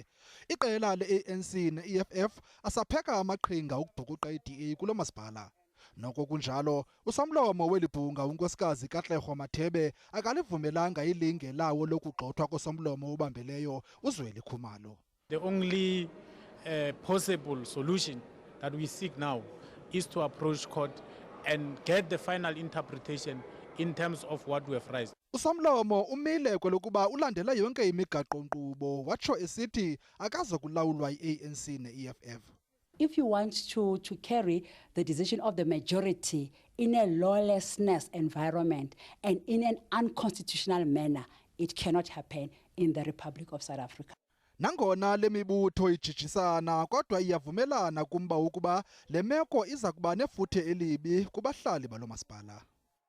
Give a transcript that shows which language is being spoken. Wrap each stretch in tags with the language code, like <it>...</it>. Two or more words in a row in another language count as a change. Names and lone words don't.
<xh>Iqela le-ANC ne-EFF asapheka amaqhinga ukubhukuqa iDA kulo masipala. Noko kunjalo, uSomlomo welibhunga unkosikazi Katlego Mathebe akalivumelanga ilinge lawo lokugxothwa kosomlomo obambeleyo uZweli Khumalo.</xh> <en>The only possible solution that we seek now is to approach court and get the final interpretation in terms of what we have raised.</en> <xh>uSomlomo umile kwelokuba ulandela yonke imigaqo-nkqubo watsho esithi akazokulawulwa yi-ANC ne-EFF.</xh> <en>If you want to carry the decision of the majority in a lawlessness environment and in an unconstitutional manner, it cannot happen in the Republic of South Africa.</en> <xh>Nangona lemibutho ijijisana kodwa iyavumelana kumba ukuba le meko iza kuba nefuthe elibi kubahlali balo masipala.</xh>